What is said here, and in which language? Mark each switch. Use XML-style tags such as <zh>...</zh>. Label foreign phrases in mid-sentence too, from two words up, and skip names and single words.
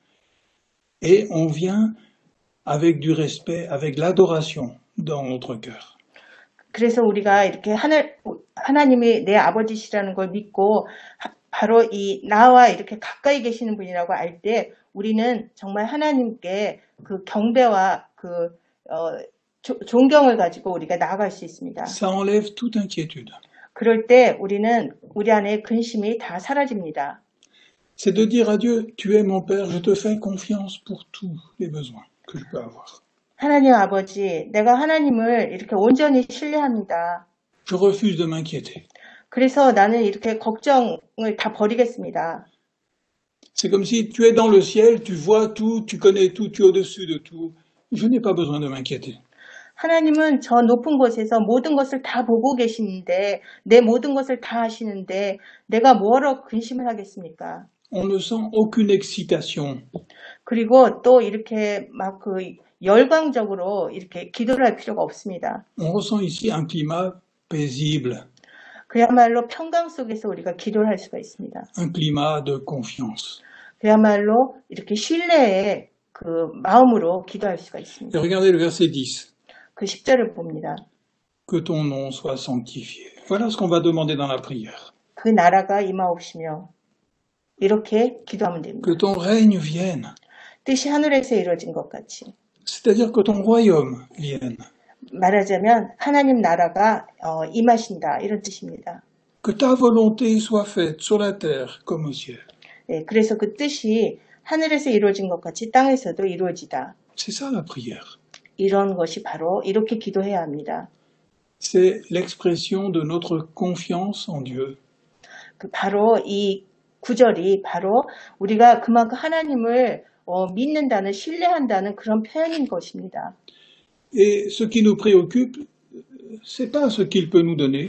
<fr>Et on vient avec du respect, avec l'adoration dans notre cœur.</fr> <ko>그래서 우리가 이렇게 하나님이 내 아버지시라는 걸 믿고 바로 이 나와 이렇게 가까이 계시는 분이라고 알 때 우리는 정말 하나님께 그 경배와 그 존경을 가지고 우리가 나아갈 수 있습니다.</ko> <fr>Ça enlève toute inquiétude.</fr> <ko>그럴 때 우리는 우리 안에 근심이 다 사라집니다.</ko> <fr>C'est de dire à Dieu, tu es mon Père, je te fais confiance pour tous les besoins que je peux avoir.</fr> <ko>하나님 아버지, 내가 하나님을 이렇게 온전히 신뢰합니다.</ko> <fr>Je refuse de m'inquiéter.</fr> <ko>그래서 나는 이렇게 걱정을 다 버리겠습니다.</ko> <fr>C'est comme si tu es dans le ciel, tu vois tout, tu connais tout, tu es au-dessus de tout. Je n'ai pas besoin de m'inquiéter.</fr> <ko>하나님은 저 높은 곳에서 모든 것을 다 보고 계시는데 내 모든 것을 다 하시는데 내가 뭐하러 근심을 하겠습니까?</ko> <fr>On ne sent aucune excitation.</fr> <ko>그리고 또 이렇게 막 그 열광적으로 이렇게 기도를 할 필요가 없습니다.</ko> <fr>On ressent ici un climat paisible,</fr> <ko>그야말로 평강 속에서 우리가 기도를 할 수가 있습니다.</ko> <fr>un climat de confiance.</fr> <ko>그야말로 이렇게 신뢰의 그 마음으로 기도할 수가</ko> <fr>Et</fr> <ko>있습니다.</ko> <fr>regardez le verset 10.</fr> <ko>그 10절을 봅니다.</ko> <fr>Que ton nom soit sanctifié. Voilà ce qu'on va demander dans la prière.</fr> <ko>그 나라가 임하옵시며 이렇게 기도하면 됩니다.</ko> <fr>Que ton règne vienne.</fr> <ko>뜻이 하늘에서 이루어진 것 같이.</ko> <fr>C'est-à-dire que ton royaume vienne.</fr> <ko>말하자면 하나님 나라가 임하신다 이런 뜻입니다.</ko> <fr>Que ta volonté soit faite sur la terre comme au ciel.</fr> <ko>네, 그래서 그 뜻이 하늘에서 이루어진 것 같이 땅에서도 이루어지다.</ko> <fr>C'est ça la prière.</fr> <ko>이런 것이 바로 이렇게 기도해야 합니다.</ko> <fr>C'est l'expression de notre confiance en Dieu.</fr> <ko>그 바로 이 구절이 바로 우리가 그만큼 하나님을 믿는다는 신뢰한다는 그런 표현인 것입니다.</ko> <fr>Et ce qui nous préoccupe, c'est pas ce qu'il peut nous donner,</fr>